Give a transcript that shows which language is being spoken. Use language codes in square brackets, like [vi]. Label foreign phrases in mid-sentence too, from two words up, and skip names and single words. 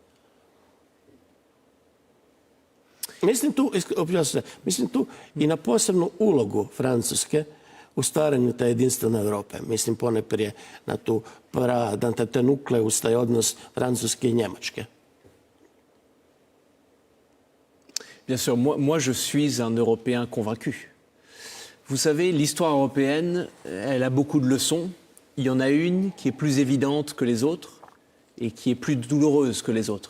[hr] Mislim tu i na posebnu ulogu Francuske u stvaranju te jedinstvene Europe. Mislim poneprije na taj nukleus, taj odnos Francuske i Njemačke. [fr] Bien sûr, moi je suis un Européen convaincu. Vous savez, l'histoire européenne, elle a beaucoup de leçons. Il y en a une qui est plus évidente que les autres et qui est plus douloureuse que les autres.